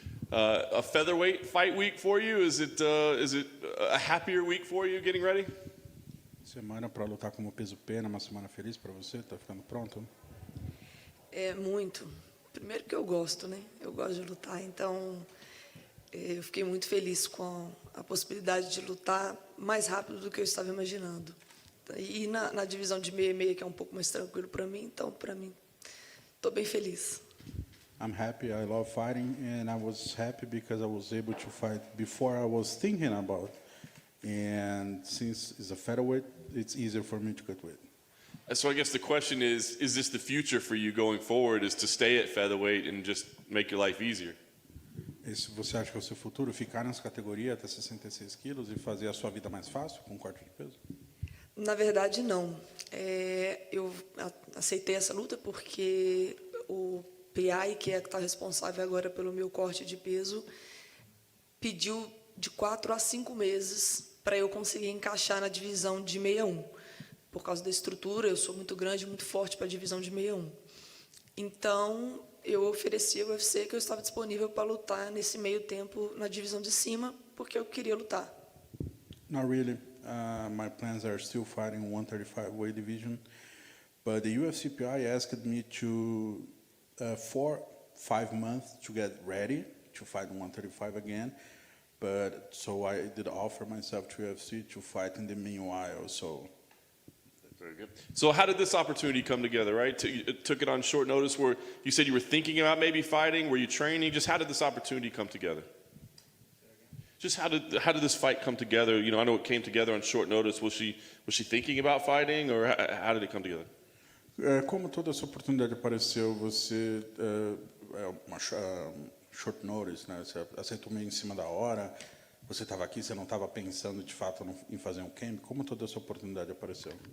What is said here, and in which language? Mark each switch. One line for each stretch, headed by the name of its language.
English: A featherweight fight week for you? Is it a happier week for you getting ready?
Portuguese: Semana para lutar como peso pena, uma semana feliz para você? Tá ficando pronto? É muito. Primeiro que eu gosto, né? Eu gosto de lutar, então eu fiquei muito feliz com a possibilidade de lutar mais rápido do que eu estava imaginando. E na divisão de meia e meia, que é um pouco mais tranquilo para mim, então, para mim, estou bem feliz.
English: I'm happy. I love fighting, and I was happy because I was able to fight before I was thinking about. And since it's a featherweight, it's easier for me to cut weight. So I guess the question is this the future for you going forward, is to stay at featherweight and just make your life easier?
Portuguese: Esse você acha que é o seu futuro? Ficar nessa categoria até 66 quilos e fazer a sua vida mais fácil com corte de peso? Na verdade, não. Eu aceitei essa luta porque o PI, que está responsável agora pelo meu corte de peso, pediu de 4 a 5 meses para eu conseguir encaixar na divisão de 61. Por causa da estrutura, eu sou muito grande, muito forte para a divisão de 61. Então, eu ofereci ao UFC que eu estava disponível para lutar nesse meio tempo na divisão de cima, porque eu queria lutar.
English: Not really. My plans are still fighting 135 weight division, but the UFC PI asked me to 4-5 months to get ready to fight 135 again. But so I did offer myself to UFC to fight in the meanwhile. So. Very good. So how did this opportunity come together, right? Took it on short notice where you said you were thinking about maybe fighting, were you training? Just how did this opportunity come together? Just how did this fight come together? You know, I know it came together on short notice. Was she thinking about fighting, or how did it come together?
Portuguese: Como toda essa oportunidade apareceu, você uma
English: short notice,
Portuguese: né? Você aceitou meio em cima da hora. Você estava aqui, você não estava pensando de fato em fazer um camp. Como toda essa oportunidade apareceu?